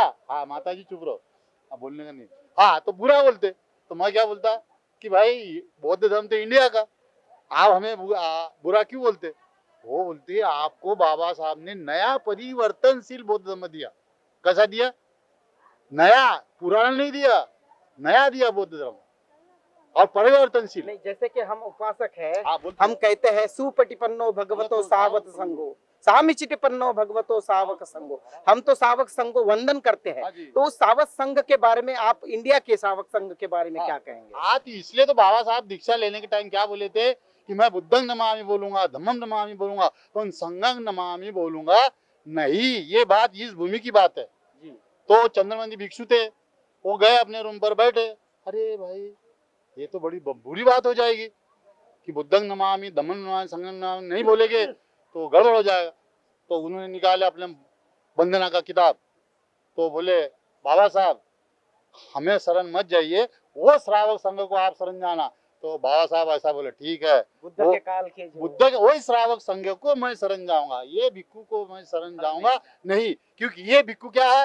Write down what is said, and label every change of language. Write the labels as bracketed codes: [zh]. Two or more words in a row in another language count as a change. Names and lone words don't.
[hi] हाँ माता जी चुप रहो, अब बोलने का नहीं। हाँ तो बुरा बोलते, तो मैं क्या बोलता कि भाई बौद्ध धर्म तो इंडिया का, आप हमें बुरा क्यों बोलते? वो बोलते आपको बाबा साहब ने नया परिवर्तनशील बौद्ध धर्म दिया। कैसा दिया? नया, पुराना नहीं दिया, नया दिया बौद्ध धर्म और परिवर्तनशील। नहीं, जैसे कि हम उपासक है, हम हम कहते हैं [pi] सुपटिपन्नो भगवतो सावक संगो, सामिचिटिपन्नो भगवतो सावक संगो। [hi] हम तो सावक संघ को वंदन करते हैं। तो उस सावक संघ के बारे में आप, इंडिया के सावक संघ के बारे में क्या कहेंगे? हाँ, तो इसलिए तो बाबा साहब दीक्षा लेने के टाइम क्या बोले थे कि मैं [pi] बुद्धं नमामि [hi] बोलूंगा, [pi] धम्मं नमामि [hi] बोलूंगा, तो [pi] संघं नमामि [hi] बोलूंगा नहीं। ये बात इस भूमि की बात है। तो चंद्रमंदी भिक्षु थे, वो गए अपने रूम पर बैठे, अरे भाई ये तो बड़ी बुरी बात हो जाएगी कि [pi] बुद्धं नमामि, धम्मं नमामि, संघं नमामि [hi] नहीं बोलेंगे तो गड़बड़ हो जाएगा। तो उन्होंने निकाले अपने वंदना का किताब, तो बोले बाबा साहब हमें शरण मत जाइए, वो श्रावक संघ को आप शरण जाना। तो बाबा साहब ऐसा बोले, ठीक है, बुद्ध के काल के बुद्ध वही श्रावक संघ को मैं शरण जाऊंगा, ये भिक्खु को मैं शरण जाऊंगा नहीं, क्योंकि ये भिक्खु क्या है?